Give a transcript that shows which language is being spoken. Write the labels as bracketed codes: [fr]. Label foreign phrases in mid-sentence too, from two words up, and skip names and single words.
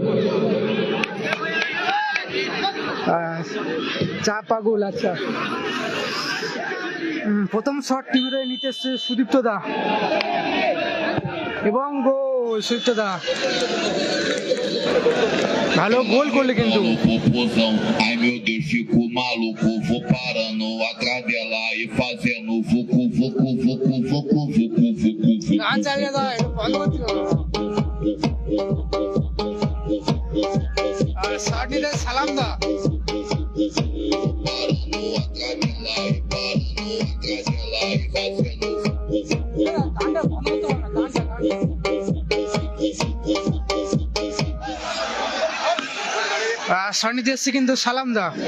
[bn] চা পাগল। আচ্ছা, প্রথম শট টিমের নিতে এসছে সুদীপ্তদা এবং গোল। সুদীপ্তদা ভালো গোল করলে কিন্তু। [pt] Ai meu Deus, fico maluco, vou parando atrás dela e fazendo fucu, fucu, fucu, fucu, fucu, fucu, fucu. [bn] সালামদা সন্নিতে এসছে কিন্তু সালামদা।